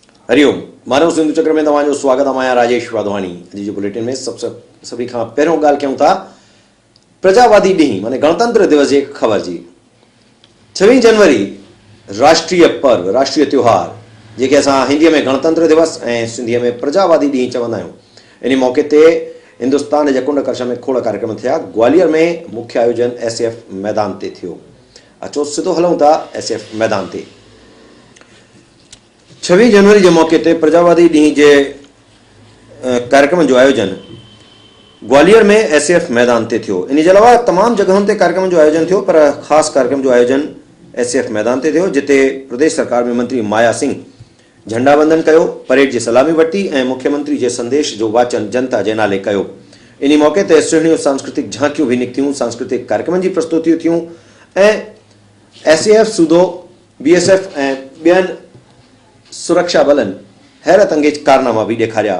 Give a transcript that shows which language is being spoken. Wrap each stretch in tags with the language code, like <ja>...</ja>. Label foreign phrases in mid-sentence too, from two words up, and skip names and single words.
<sd>हरिओम। मानव सिंधु चक्र में तव्हांजो स्वागत है। राजेश वाधवानी। अॼु जे बुलेटिन में सभी खां पहिरियों ॻाल्हि कयूं था प्रजावादी ॾींहुं माने गणतंत्र दिवस जी ख़बर जी। 26 जनवरी राष्ट्रीय पर्व, राष्ट्रीय त्योहार जेके असां हिंदीअ में गणतंत्र दिवस ऐं सिंधीअ में प्रजावादी ॾींहुं चवंदा आहियूं। इन मौक़े ते हिंदुस्तान जा कुंड कर्श में खोड़ कार्यक्रम थिया। ग्वालियर में मुख्य आयोजन एसएफ मैदान ते थियो। अचो सिधो हलूं था एसएफ मैदान ते। 26 जनवरी के मौके ते प्रजावादी ॾींहुं जे कार्यक्रम जो आयोजन ग्वालियर में एसएफ मैदान ते थियो। इन जे अलावा तमाम जगहों ते कार्यक्रम जो आयोजन थियो, पर खास कार्यक्रम जो आयोजन एसएफ मैदान ते थियो, जिते प्रदेश सरकार में मंत्री माया सिंह झंडा वंदन कयो, परेड की सलामी वठी ऐं मुख्यमंत्री के संदेश जो वाचन जनता के नाले कयो। इन मौके ते सुहिणियूं सांस्कृतिक झांकियूं भी निकतियूं, सांस्कृतिक कार्यक्रमों की प्रस्तुतियूं थियूं ऐं एसएफ सूदो, बीएसएफ ऐं ॿियनि सुरक्षा बलन हैरत अंगेज कारनामा भी ॾेखारिया।</sd>